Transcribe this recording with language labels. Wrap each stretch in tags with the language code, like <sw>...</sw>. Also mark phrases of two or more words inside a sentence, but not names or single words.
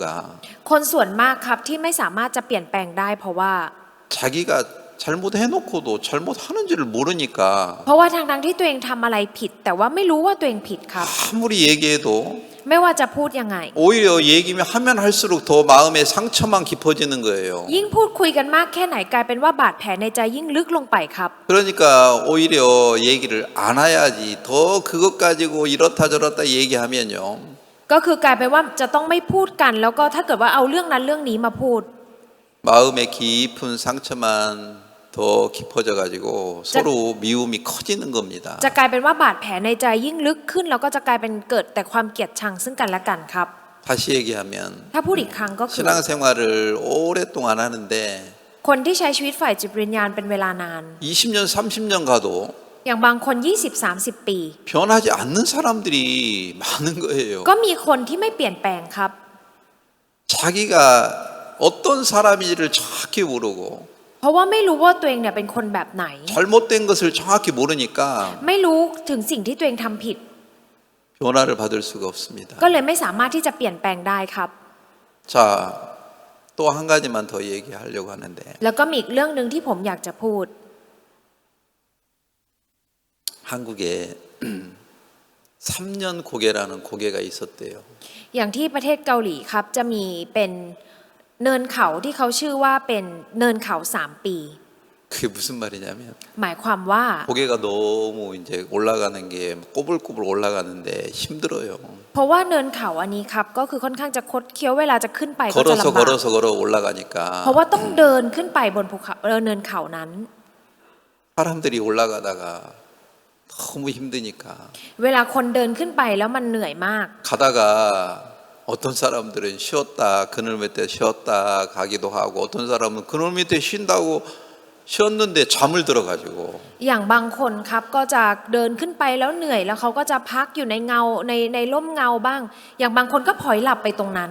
<th>คนส่วนมากครับที่ไม่สามารถจะเปลี่ยนแปลงได้เพราะว่า</th> <ko>자기가 잘못해놓고도 잘못하는지를 모르니까</ko> <th>เพราะว่าทางที่ตัวเองทำอะไรผิด แต่ว่าไม่รู้ว่าตัวเองผิดครับ</th> <ko>아무리 얘기해도</ko> <th>ไม่ว่าจะพูดยังไง</th> <ko>오히려 얘기면 하면 할수록 더 마음의 상처만 깊어지는 거예요.</ko> <th>ยิ่งพูดคุยกันมากแค่ไหนกลายเป็นว่าบาดแผลในใจยิ่งลึกลงไปครับ</th> <ko>그러니까 오히려 얘기를 안 해야지 더 그것 가지고 이렇다 저렇다 얘기하면요.</ko> <th>ก็คือกลายเป็นว่าจะต้องไม่พูดกัน แล้วก็ถ้าเกิดว่าเอาเรื่องนั้นเรื่องนี้มาพูด</th> <ko>마음의 깊은 상처만 더 깊어져 가지고 서로 미움이 커지는 겁니다.</ko> <th>จะกลายเป็นว่าบาดแผลในใจยิ่งลึกขึ้นแล้วก็จะกลายเป็นเกิดแต่ความเกลียดชังซึ่งกันและกันครับ</th> <ko>다시 얘기하면</ko> <th>ถ้าพูดอีกครั้งก็คือ</th> <ko>신앙생활을 오랫동안 하는데</ko> <th>คนที่ใช้ชีวิตฝ่ายจิตวิญญาณเป็นเวลานาน</th> <ko>20년 30년 가도</ko> <th>อย่างบางคน 20-30 ปี</th> <ko>변하지 않는 사람들이 많은 거예요.</ko> <th>ก็มีคนที่ไม่เปลี่ยนแปลงครับ</th> <ko>자기가 어떤 사람인지를 정확히 모르고</ko> <th>เพราะว่าไม่รู้ว่าตัวเองเนี่ยเป็นคนแบบไหน</th> <ko>잘못된 것을 정확히 모르니까</ko> <th>ไม่รู้ถึงสิ่งที่ตัวเองทำผิด</th> <ko>변화를 받을 수가 없습니다.</ko> <th>ก็เลยไม่สามารถที่จะเปลี่ยนแปลงได้ครับ</th> <ko>자, 또 한 가지만 더 얘기하려고 하는데</ko> <th>แล้วก็มีอีกเรื่องหนึ่งที่ผมอยากจะพูด</th> <ko>한국에 3년 고개라는 고개가 있었대요.</ko> <th>อย่างที่ประเทศเกาหลีครับจะมีเป็นเนินเขาที่เขาชื่อว่าเป็นเนินเขา3 ปี</th> <ko>그게 무슨 말이냐면</ko> <th>หมายความว่า</th> <ko>고개가 너무 이제 올라가는 게 꼬불꼬불 올라가는데 힘들어요.</ko> <th>เพราะว่าเนินเขาอันนี้ครับก็คือค่อนข้างจะคดเคี้ยวเวลาจะขึ้นไปก็จะลำบาก</th> <ko>걸어 올라가니까</ko> <th>เพราะว่าต้องเดินขึ้นไปบนภูเขาเนินเขานั้น</th> <ko>사람들이 올라가다가 너무 힘드니까</ko> <th>เวลาคนเดินขึ้นไปแล้วมันเหนื่อยมาก</th> <ko>가다가 어떤 사람들은 쉬었다 그늘 밑에 쉬었다 가기도 하고 어떤 사람은 그늘 밑에 쉰다고 쉬었는데 잠을 들어가지고</ko> <th>อย่างบางคนครับก็จะเดินขึ้นไปแล้วเหนื่อยแล้วเขาก็จะพักอยู่ในเงาในร่มเงาบ้าง อย่างบางคนก็พลอยหลับไปตรงนั้น</th>